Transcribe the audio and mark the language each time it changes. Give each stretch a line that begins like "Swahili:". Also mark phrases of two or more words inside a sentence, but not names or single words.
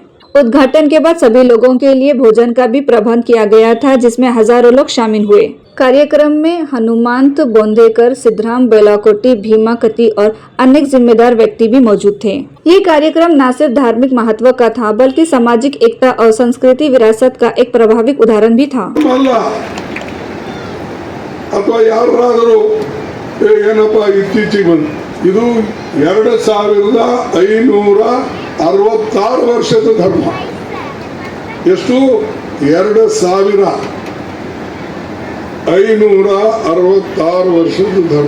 Hindi: उद्घाटन के बाद सभी लोगों के लिए भोजन का भी प्रबंध किया गया था, जिसमें हजारों लोग शामिल हुए। कार्यक्रम में हनुमांत बोंदेकर, सिद्धराम बेलाकोटी, भीमा कति और अनेक जिम्मेदार व्यक्ति भी मौजूद थे। ये कार्यक्रम न सिर्फ धार्मिक महत्व का था, बल्कि सामाजिक एकता और संस्कृति विरासत का एक प्रभावी उदाहरण भी था।
Kannada: ಅಥವಾ ಯಾರಾದರೂ ಏನಪ್ಪ ಇತ್ತೀಚೆಗೆ ಬಂದು ಇದು 2566 ವರ್ಷದ ಧರ್ಮ. ಎಷ್ಟು? 2566 ವರ್ಷದ ಧರ್ಮ.